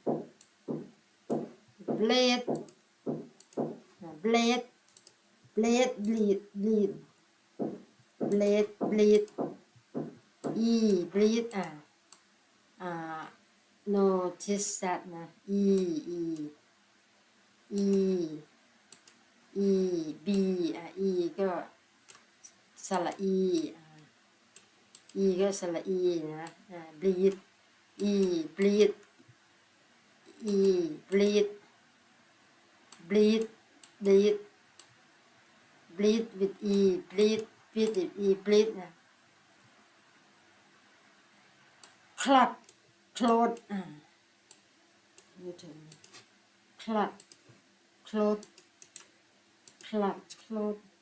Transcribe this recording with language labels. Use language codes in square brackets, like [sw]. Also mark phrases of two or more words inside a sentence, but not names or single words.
[en] Breathe. Breathe. Breathe. Breathe. Breathe. Breathe. Breathe. E. Breathe. Notice that E. E. E. E. B. [th] E ก็สระ E E ก็สระ E นะ [en] breathe E. breathe E. breathe breathe breathe breathe with E. breathe with E. breathe นะ clutch close [th] นี่ถึง [en] clutch close clutch close